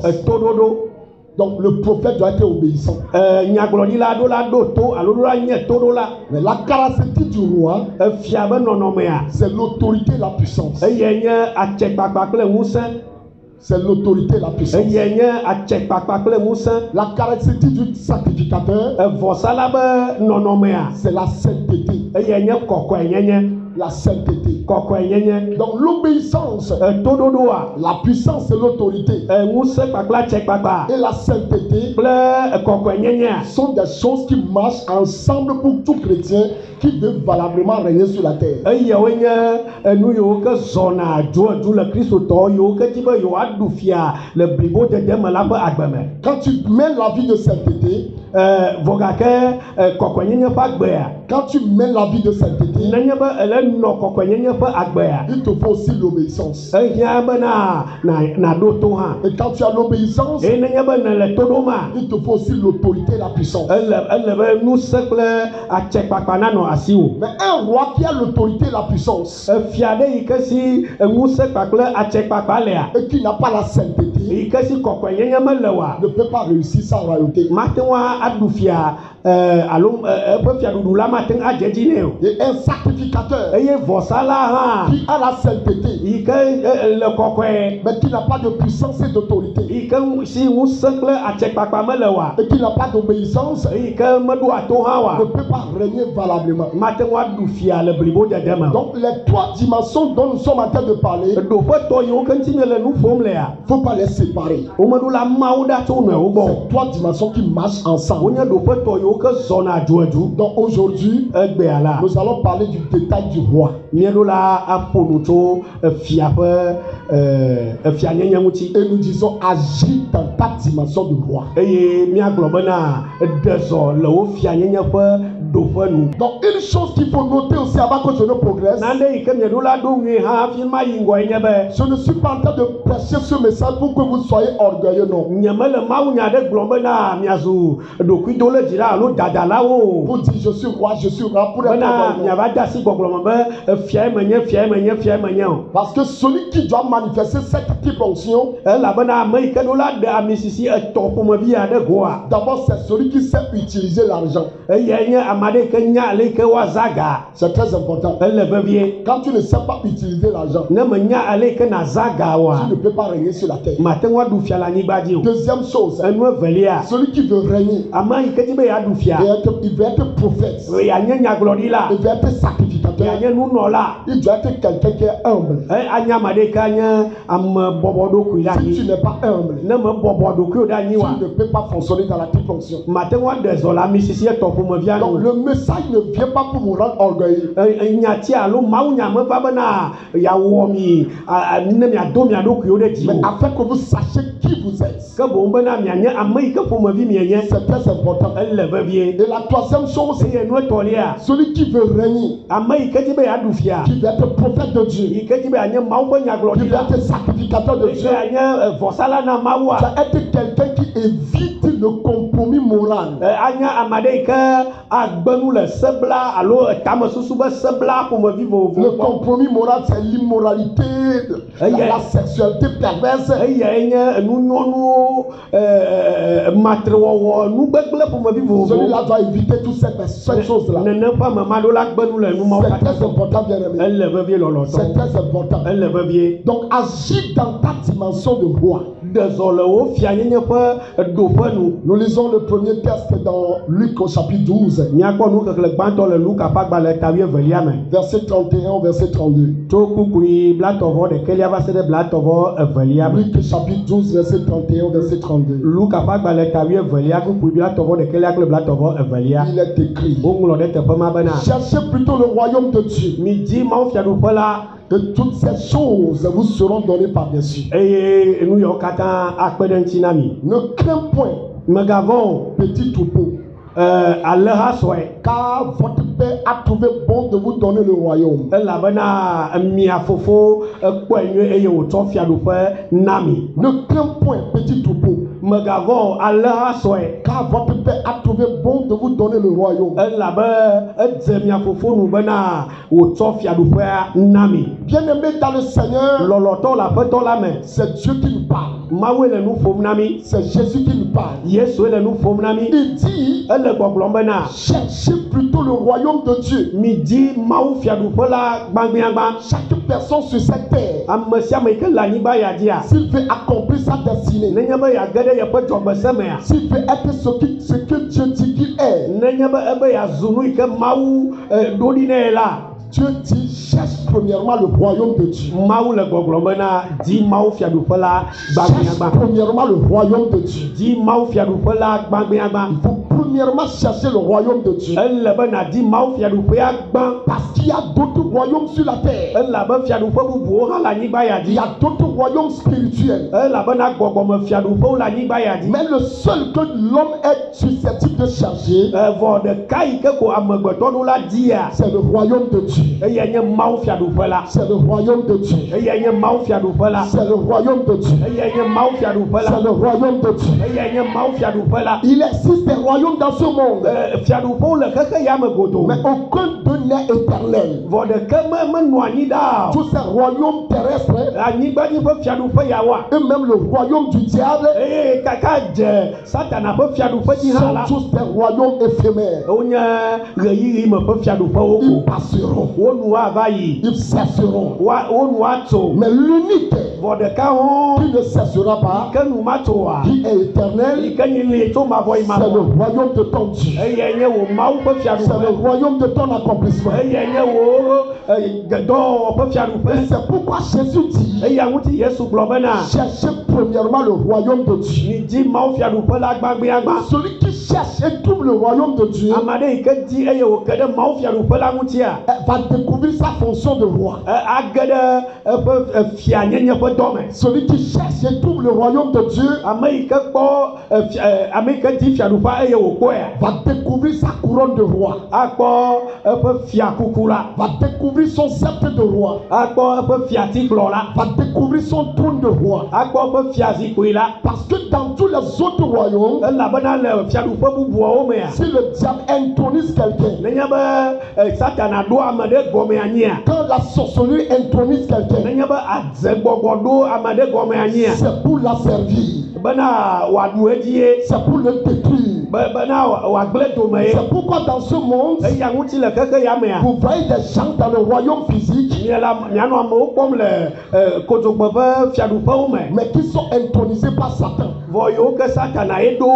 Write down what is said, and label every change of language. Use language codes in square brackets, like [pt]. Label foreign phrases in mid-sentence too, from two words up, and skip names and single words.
[fr] Donc le prophète doit être obéissant. Mais la caractéristique du roi, c'est l'autorité et la puissance. C'est l'autorité et la puissance. La caractéristique du sacrificateur, c'est la sainteté. la sainteté. [ee] kɔkɔe nyenye [fr] Donc l'obéissance, [ee] toɖoɖoa [fr] la puissance et l'autorité [ee] ŋusẽ kpakpla tse kpakpa [fr] et la sainteté [ee] kple kɔkɔe nyenya [fr] sont des choses qui marchent ensemble pour tout chrétien qui veut valablement régner sur la terre. [ee] eyawoe nye enu yiwo ke zɔna dzoedu le kristotɔ yiwo ke di be yewoaɖu fia le blibo dede me la ƒe agbe me. [fr] Quand tu mènes la vie de sainteté, [ee] vɔ gake kɔkɔenyenye ƒe agbea [fr] quand tu mènes la vie de sainteté, [ee] nenye be ele nɔ kɔkɔenyenye ƒe agbea [fr] il te faut aussi l'obéissance. [ee] ehiã be naɖo to hã [fr] Et quand tu as l'obéissance, [ee] eye nenye be nele to ɖoma [fr] il te faut aussi l'autorité et la puissance. [ee] ele be ŋusẽ kple atsekpakpa nanɔ asiwò. [fr] Mais un roi qui a l'autorité et la puissance [ee] Fia ɖe yi ke si ŋusẽ kpakple atsekpakpa lea [fr] et qui n'a pas la sainteté [ee] yi ke si kɔkɔenyenye mele oa [fr] ne peut pas réussir sa royauté. [ee] mate ŋu aɖu fia alo eƒe fiaɖuɖu la mate ŋu adze dzi nɛ o. [fr] Et un sacrificateur [ee] Eye vɔsala hã [fr] qui a la sainteté [ee] yi ke le kɔkɔe [fr] mais qui n'a pas de puissance et d'autorité [ee] yi ke si ŋusẽ kple atsekpakpa mele oa [fr] et qui n'a pas d'obéissance [ee] yi ke meɖo ato hã [fr] ne [ee] oa [fr] peut pas régner valablement. [ee] mate ŋu aɖu fia le blibo dede me o. [fr] Donc les trois dimensions dont nous sommes en train de parler, il [ee] ɖoƒetɔ yiwo ke ŋuti miele nu ƒom lea [fr] ne faut pas les séparer. [ee] womeɖo la mawo ɖa tso nɔewo gbɔ o. [fr] C'est trois dimensions qui marchent ensemble. [ee] Wonye ɖoƒetɔ yiwo ke zɔna dzoedu [fr] Donc aujourd'hui, [ee] egbea la [fr] nous allons parler du détail du roi. [ee] míeɖo la aƒo nu tso fia ƒe fianyenye ŋuti [fr] Et nous disons agis dans ta dimension de roi. [ee] eye míagblɔ bena ɖe zɔ le wo fianyenye ƒe ɖoƒe nu. [fr] Donc une chose qu'il faut noter aussi avant que je ne progresse, [ee] Nane yi ke mieɖo la ɖo nyuie hã hafi ma yi ŋgɔe nye be [fr] je ne suis pas en train de prêcher ce message pour que vous soyez orgueilleux, non. [ee] nyemele mawunya ɖe gblɔm bena miazu ɖokuidoledzi la alo dadalawo o. [fr] Vous dites je suis roi pour être [ee] Bena [fr] orgueilleux. [ee] miava de asi gbɔgblɔ me be fiae menye fiae menye fiae menye o. [fr] Parce que celui qui doit manifester cette type d'onction, [ee] Elabena ame yi ke ɖo la ɖe ami sisi etɔ ƒomevi aɖe goa. [fr] d'abord c'est celui qui sait utiliser l'argent. [ee] Eyae nye ame aɖe yi ke nya ale yi ke woaza ga. [fr] C'est très important. [ee] Ele vevie. [fr] Quand tu ne sais pas utiliser l'argent, [ee] Ne menya ale yi ke naza ga [fr] tu [ee] oa [fr] ne peux pas régner sur la terre. [ee] mate ŋu aɖu fia le anyigba dzi o. [fr] Deuxième chose, [ee] Enu evelia [fr] celui qui veut régner, [ee] ame yi ke di be yeaɖu fia [fr] il veut être prophète, [ee] yeanye nyagblɔɖila [fr] il veut être sacrificateur, [ee] yeanye nunɔla [fr] il doit être quelqu'un qui est humble. [ee] anye ame ɖe yi ke anye ame bɔbɔ ɖokui ɖe [fr] Si tu [ee] anyi. [fr] n'es pas humble, [ee] Ne me bɔbɔ ɖokuiwo ɖe anyi wa [fr] tu ne peux pas fonctionner dans la triple onction. [ee] mate ŋu aɖe zɔ le ami sisi etɔ ƒomevia [fr] Donc [ee] nu. [fr] le message ne vient pas pour vous rendre orgueilleux. [ee] Nyati alo mawunya meva bena yeawɔ mi ne miado mia ɖokuiwo ɖe dzi [fr] Mais [ee] o. [fr] afin que vous sachiez qui vous êtes. [ee] Ke boŋ bena mianye ame yi ke ƒomevi mienye. [fr] C'est très important. [ee] Ele vevie. [fr] Et la troisième chose, [ee] Eye nu etɔlia [fr] celui qui veut régner, [ee] ame yi ke di be yeaɖu fia [fr] qui veut être prophète de Dieu, [ee] yi ke di be anye mawu ƒe [fr] qui veut [ee] nyagblɔɖila [fr] être sacrificateur de [ee] yi ke [fr] Dieu, [ee] anye vɔsala na mawua. [fr] doit être quelqu'un qui évite le compromis moral. [ee] Anye ame aɖe yi ke agbenu le sebla alo tamesusu be sebla ƒomevi [fr] Le [ee] vovovo. [fr] compromis moral, c'est l'immoralité, la sexualité perverse. [ee] Eyae nye nunyɔnuwo matrewɔwɔ nugbegble ƒomevi vovovo. [fr] Celui-là doit éviter toutes ces choses-là. [ee] Nene ƒe amema ɖo la gbenu le numawo [fr] C'est [ee] katã. [fr] très important, bien aimé. [ee] Ele vevie lɔlɔtɔ. [fr] C'est très important. [ee] Ele vevie. [fr] Donc, agis dans ta dimension de roi. [ee] Ɖe zɔ le wo fianyenye ƒe ɖoƒe nu. [fr] Nous lisons le premier texte dans Luc au chapitre 12, [ee] Míakpɔ nukekle gbãtɔ le Luka ƒe agbalẽ ta 12 me. [fr] verset 31 au verset 32. [ee] Tso kpukpui blatɔvɔ ɖekelia va se ɖe blatɔvɔ 2 me. [fr] Luc chapitre 12, verset 31 au verset 32. [ee] Luka ƒe agbalẽ ta 12 kpukpui blatɔvɔ ɖekelia kple blatɔvɔ 2. [fr] Il est écrit: [ee] Woŋlɔ ɖe teƒe ma bena [fr] cherchez plutôt le royaume de Dieu, [ee] midi mawufiaɖuƒe la [fr] et toutes ces choses vous seront données par-dessus. [ee] eye nu yawo katã akpe ɖe ŋuti na mi. [fr] Ne crains point, [ee] Megavɔ̃ o, [fr] petit troupeau, [ee] alẽha sɔe, [fr] car votre Père a trouvé bon de vous donner le royaume. [ee] elabena mia fofo kpɔe nyuie eye wòtsɔ fiaɖuƒe na mi. [fr] Ne crains point, petit troupeau, [ee] Megavɔ̃ o, alẽha sɔe, [fr] car votre Père a trouvé bon de vous donner le royaume. [ee] elabe edze mia fofo nu bena wòtsɔ fiaɖuƒea na mi. [fr] Bien-aimé dans le Seigneur, [ee] Lɔlɔtɔ le aƒetɔ la me, [fr] c'est Dieu qui nous parle. [ee] Mawu le nu ƒom na mi, [fr] C'est Jésus qui nous parle. [ee] Yesue le nu ƒom na mi. [fr] Il dit: [ee] Ele gbɔgblɔm bena [fr] cherchez plutôt le royaume de Dieu. [ee] midi mawu fiaɖuƒe la gbãgbiãgbã. [fr] Chaque personne sur cette terre, [ee] Ame sia ame yi ke le anyigba ya dzia, [fr] s'il veut accomplir sa destinée, [ee] nenye be yeage ɖe yeƒe dzɔgbese mea, [fr] s'il veut être ce que Dieu dit qu'il est, [ee] nenye be ebe yeazu nu yi ke Mawu ɖo ɖi nɛ la, [fr] Dieu dit cherche premièrement le royaume de Dieu. [ee] Mawu le gbɔgblɔm bena di mawu fiaɖuƒe la [fr] Cherche [ee] gbagbɛnyagba. [fr] premièrement le royaume de Dieu. [ee] Di mawu fiaɖuƒe la gbagbɛnyagba. [fr] Il faut premièrement chercher le royaume de Dieu. [ee] Ele bena di mawu fiaɖuƒea gbã. [fr] Parce qu'il y a d'autres royaumes sur la terre. [ee] Elabe fiaɖuƒe bubuwo hã le anyigba ya [fr] Il y [ee] dzi. [fr] a d'autres royaumes spirituels. [ee] Elabena gbɔgbɔme fiaɖuƒewo le anyigba ya dzi. [fr] Mais le seul que l'homme est susceptible de chercher, [ee] Vɔ ɖeka yi ke ko amegbetɔ ɖo la dia. [fr] c'est le royaume de Dieu. [ee] Eyae nye mawu fiaɖuƒe la. [fr] C'est le royaume de Dieu. [ee] Eyae nye mawu fiaɖuƒe la. [fr] C'est le royaume de Dieu. [ee] Eyae nye mawu fiaɖuƒe [fr] C'est [ee] la. [fr] le royaume de Dieu. [ee] Eyae nye mawu fiaɖuƒe la. [fr] Il existe des royaumes dans ce monde, [ee] Fiaɖuƒewo le xexe ya me godo. [fr] mais aucun d'eux n'est éternel. [ee] Vɔ ɖeke menɔ anyi ɖaa o. [fr] Tous ces royaumes terrestres, [ee] Anyigba dzi ƒe fiaɖuƒe yawoa. [fr] et même le royaume du diable, [ee] Eye kaka dze Satana ƒe fiaɖuƒe dzi hã la. [fr] sont tous des royaumes éphémères. [ee] Wonye ɣeyiɣi me ƒe fiaɖuƒewo [fr] Ils [ee] ko. [fr] passeront, [ee] Wo nu ava yi. [fr] ils cesseront. [ee] Wo nu atso. [fr] Mais l'unique [ee] Vɔ ɖeka hã [fr] qui ne cessera pas, [ee] ke nu matsoa. [fr] qui est éternel, [ee] Yi ke nyi li tso mavɔ yi [fr] c'est le [ee] mavɔ. [fr] royaume de ton Dieu. [ee] Eyae nye wo mawu ƒe [fr] C'est le [ee] fiaɖuƒe. [fr] royaume de ton accomplissement. [ee] Eyae nye wo dɔwɔwɔ ƒe [fr] Et [ee] fiaɖuƒe. [fr] c'est pourquoi Jésus dit, [ee] Eya ŋuti Yesu gblɔ bena. [fr] cherchez premièrement le royaume de Dieu. [ee] Ni di mawu fiaɖuƒe la gbagbɛagba. [fr] Celui qui cherche et trouve le royaume de Dieu [ee] Ame aɖe yi ke di eye wòke ɖe mawu fiaɖuƒe la ŋutia. [fr] va découvrir sa fonction de roi. [ee] Age ɖe eƒe fianyenye ƒe dɔ me. [fr] Celui qui cherche et trouve le royaume de Dieu [ee] Ame yi ke kpɔ ame yi ke di fiaɖuƒe eye wòkpɔea. [fr] va découvrir sa couronne de roi, [ee] Akpɔ eƒe fiakuku la. [fr] va découvrir son sceptre de roi, [ee] Akpɔ eƒe fiatikplɔ la. [fr] va découvrir son trône de roi. [ee] Akpɔ eƒe fiazikpui la. [fr] Parce que dans tous les autres royaumes, [ee] Elabena le fiaɖuƒe bubuawo mea. [fr] si le diable intronise quelqu'un, [ee] Nenye be Satana ɖo ame ɖe gɔme anyia. [fr] quand la sorcellerie intronise quelqu'un, [ee] Nenye be adzegbɔgbɔ ɖo ame ɖe gɔme anyia. [fr] c'est pour la servir, [ee] Bena wòaɖu edie. [fr] c'est pour le détruire. [ee] Bena wòagblẽ dome ye. [fr] C'est pourquoi dans ce monde, [ee] Eya ŋuti le xexe ya mea. [fr] vous voyez des gens dans le royaume physique, [ee] Mianɔ amewo kpɔm le kodzogbe ƒe fiaɖuƒewo me. [fr] mais qui sont intronisés par Satan. [ee] Vɔ yiwo ke Satana ye ɖo